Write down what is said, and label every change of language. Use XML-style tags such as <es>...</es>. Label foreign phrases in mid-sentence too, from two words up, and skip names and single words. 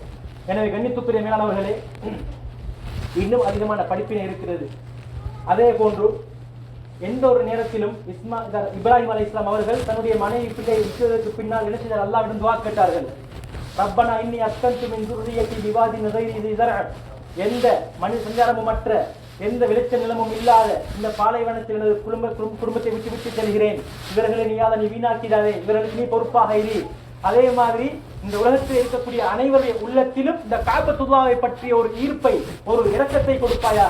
<ta>எனவே கண்ணியத்துக்குரிய மேலானவர்களே, இன்னும் அதிகமான படிப்பினை இருக்கிறது. அதே போன்று எந்த ஒரு நேரத்திலும் இப்ராஹிம் அலைஹிஸ்ஸலாம் அவர்கள் தன்னுடைய மனைவி பிள்ளை விட்டதற்கு பின்னால் என்ன செய்தார், அல்லாஹ்விடம் துஆ கேட்டார்கள்.</ta> <ar>ربنا إني أسكنت من ذُرِّيَّتِي بِوَادٍ غَيْرِ ذِي زَرْعٍ,</ar> <ta>எந்த மனித சஞ்சாரமுமற்ற எந்த விளைச்ச நிலமும் இல்லாத இந்த பாலைவனத்தில் எனது குடும்பத்தை விட்டு செல்கிறேன், இவர்களை நீ வீணாக்கிடாதே, இவர்களுக்கு நீ பொறுப்பாக இரு. அதே மாதிரி இந்த உலகத்தில் இருக்கக்கூடிய அனைவருடைய உள்ளத்திலும் இந்த காபத்துல்லாவை பற்றிய ஒரு ஈர்ப்பை ஒரு இரக்கத்தை கொடுப்பாயாக.</ta>